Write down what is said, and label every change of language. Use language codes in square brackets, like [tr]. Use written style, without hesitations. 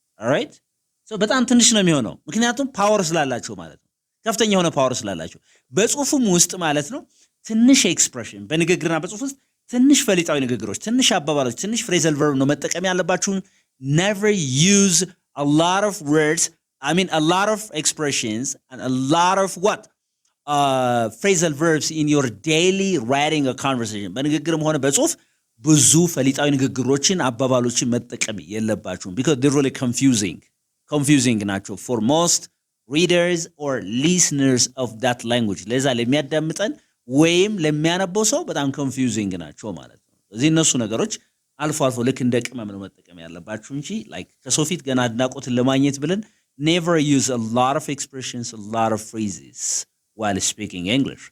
[am] all right so በጣም ትንሽ ነው የሚሆነው ምክንያቱም ፓወር ስላላቸው ማለት ነው። ከፍተኛ የሆነ ፓወር ስላላቸው በጽሁፉም ውስጥ ማለት ነው ትንሽ ኤክስፕሬሽን በንግግርና በጽሁፍ ውስጥ ትንሽ ፈሊጣዊ ንግግሮች፣ ትንሽ አባባሎች፣ ትንሽ ፍሬዘል ቨርብ ነው መጠቀም ያለባችሁ። [en] never use a lot of words, I mean a lot of expressions and a lot of what phrasal verbs in your daily writing or conversation. [am] በንግግርም ሆነ በጽሁፍ ብዙ ፈሊጣዊ ንግግሮችን አባባሎችን መጠቀም የለባችሁም [en] because they're really confusing ናቸው for most readers or listeners of that language. [am] ለዛ ለሚያዳምጠን ወይም ለሚያነበው ሰው በጣም confusing ናቸው ማለት ነው። ስለዚህ እነሱ ነገሮች አልፎ አልፎ ልክ እንደ ቅመም ነው መጠቀም ያለባችሁ እንጂ like ከሰው ፊት ገና አድናቆትን ለማግኘት ብለን [en] never use a lot of expressions, a lot of phrases while speaking English.